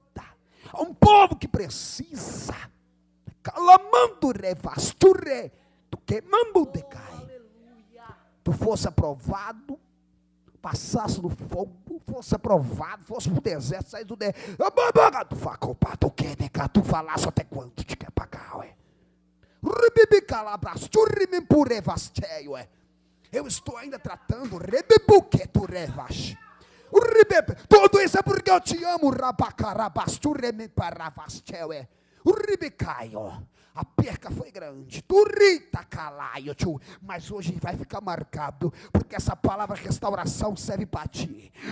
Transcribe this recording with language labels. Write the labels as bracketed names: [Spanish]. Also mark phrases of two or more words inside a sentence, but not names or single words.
[Portuguese] Há um povo que precisa. Calamando revasture. Tu queimando decai. Tu fosse aprovado. Passasse no fogo. Fosse aprovado. Fosse pro deserto. Saísse do deserto. Tu facopá. Tu quer negar. Tu falasse até quando te quer pagar. Rebibi calabras. Tu rimimpu revasteio. Eu estou ainda tratando. Rebibu que tu revas. Tudo isso é porque eu te amo. A perca foi grande, mas hoje vai ficar marcado, porque essa palavra restauração serve para ti.